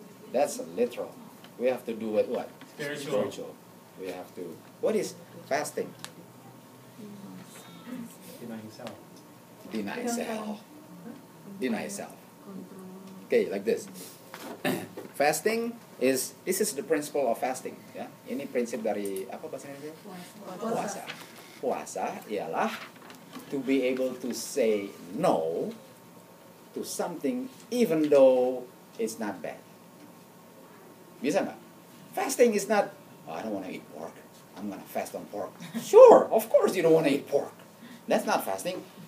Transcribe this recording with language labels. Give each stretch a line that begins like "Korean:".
English: That's literal. We have to do it what? Spiritual. We have to. What is fasting? Denying self. Deny self. Deny self. Okay, like this. Fasting this is the principle of fasting.
Indonesian: Ya, ini prinsip dari apa bahasa Indonesia? Puasa.
English: Puasa ialah to be able to say no to something even though it's not bad. Bisa nggak? Fasting is not, I don't want to eat pork. I'm going to fast on pork. Sure, of course you don't want to eat pork. That's not fasting.